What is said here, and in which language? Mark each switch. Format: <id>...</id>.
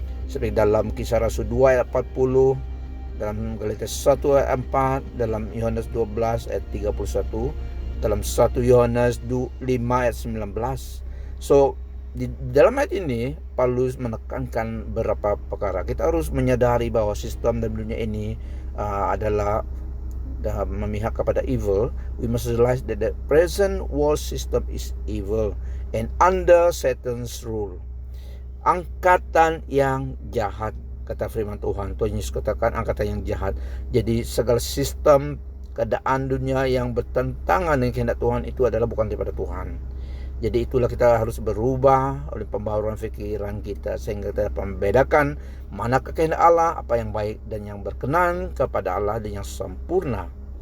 <id>Seperti dalam Kisah Rasul 2 ayat 40, dalam Galatia 1 ayat 4, dalam Yohanes 12 ayat 31, dalam 1 Yohanes 5 ayat 19. So, di dalam ayat ini Paulus menekankan beberapa perkara. Kita harus menyadari bahwa sistem dalam dunia ini adalah memihak kepada evil.</id> <en>We must realize that the present world system is evil and under Satan's rule.</en> <id>Angkatan yang jahat, kata firman Tuhan. Tuhan Yesus katakan angkatan yang jahat. Jadi segala sistem keadaan dunia yang bertentangan dengan kehendak Tuhan itu adalah bukan daripada Tuhan. Jadi itulah kita harus berubah oleh pembaharuan fikiran kita, sehingga kita dapat membedakan mana kehendak Allah, apa yang baik dan yang berkenan kepada Allah dan yang sempurna.</id>